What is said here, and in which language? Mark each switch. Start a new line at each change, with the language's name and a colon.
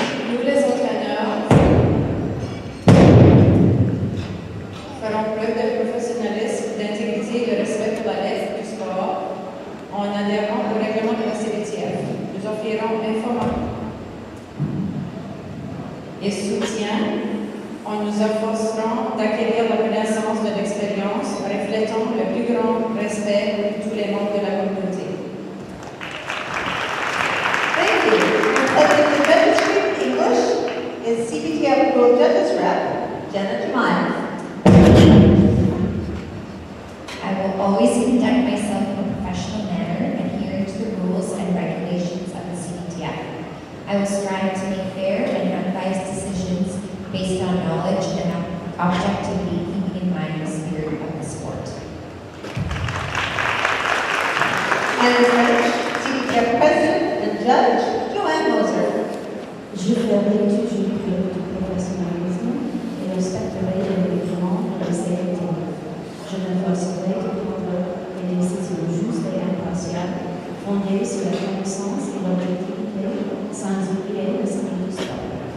French: Nous, les entraîneurs, ferons preuve de professionnalisme, d'intégrité et de respect pour la lettre du sport en adhérant au règlement de la CTT. Nous offrirons information et soutien en nous efforcerons d'acquérir la connaissance de l'expérience reflétant le plus grand respect pour tous les membres de la communauté.
English: Thank you. Pledging the registry in English is CPTF World Judges Rep, Jenna Jemiah. I will always conduct myself in a professional manner, adhering to the rules and regulations of the CTT. I will strive to make fair and unbiased decisions based on knowledge and objectivity, keeping in mind the spirit of the sport. And in French, CPTF President and Judge, Joan Moer.
French: Je ferai toujours preuve de professionnalisme et respecterai les règlements de la CTT. Je m'efforcerai de prendre des décisions justes et impartiales, fondées sur la connaissance et l'objectivité, sans oublier l'esprit du sport.